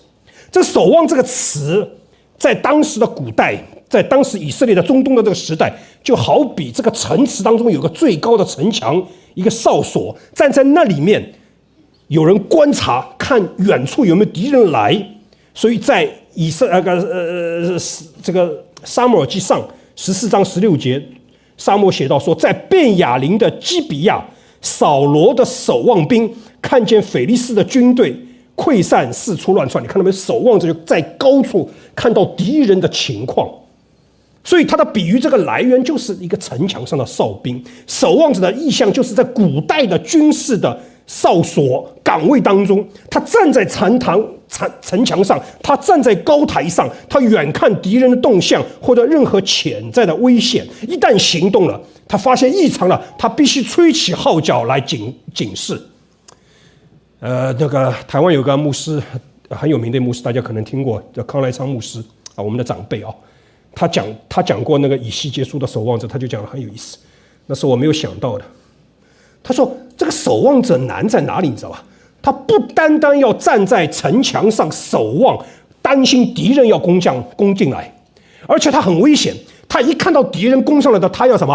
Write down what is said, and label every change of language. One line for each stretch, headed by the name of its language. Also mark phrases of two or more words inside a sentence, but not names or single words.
Chinese: 這守望這個詞，在當時的古代，在當時以色列的中東的這個時代，就好比這個城池當中有個最高的城牆，一個哨所，站在那裡面，有人觀察，看遠處有沒有敵人來。所以在這個撒母耳記上14章16節，撒母耳寫到說，在便雅憫的基比亞，掃羅的守望兵看見非利士的軍隊潰散，四處亂竄。你看到沒有？守望者就在高處看到敵人的情況。所以他的比喻這個來源就是一個城牆上的哨兵。守望者的意象就是在古代的軍事的哨所崗位當中，他站在城牆上，他站在高台上，他遠看敵人的動向或者任何潛在的危險。一旦行動了，他發現異常了，他必須吹起號角來警示。那個台灣有個牧師很有名的牧師，大家可能聽過，叫康來昌牧師啊，我們的長輩啊。他講過那個以西結書的守望者，他就講得很有意思，那是我沒有想到的。他說這個守望者難在哪裡，你知道吧？他不單單要站在城牆上守望，擔心敵人要攻進來，而且他很危險。他一看到敵人攻上來的，他要什麼？